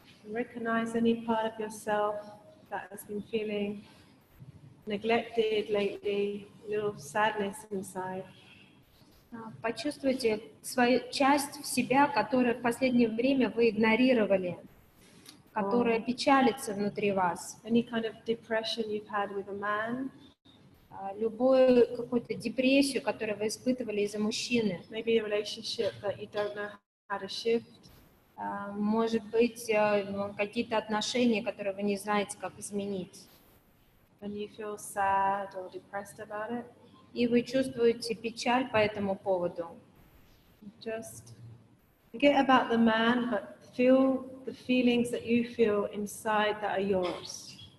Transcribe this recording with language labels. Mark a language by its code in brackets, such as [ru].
[en] Recognize any part of yourself that has been feeling neglected lately, a little sadness inside. [ru] Почувствуйте свою часть в себя, которую в последнее время вы игнорировали, которая печалится внутри вас. [en] Any kind of depression you've had with a man, [ru] Любую какую-то депрессию, которую вы испытывали из-за мужчины. [en] maybe a relationship that you don't know how to shift. [ru] Может быть, какие-то отношения, которые вы не знаете, как изменить. [en] And you feel sad or depressed about it. [ru] И вы чувствуете печаль по этому поводу. [en] Just forget about the man, but feel the feelings that you feel inside that are yours.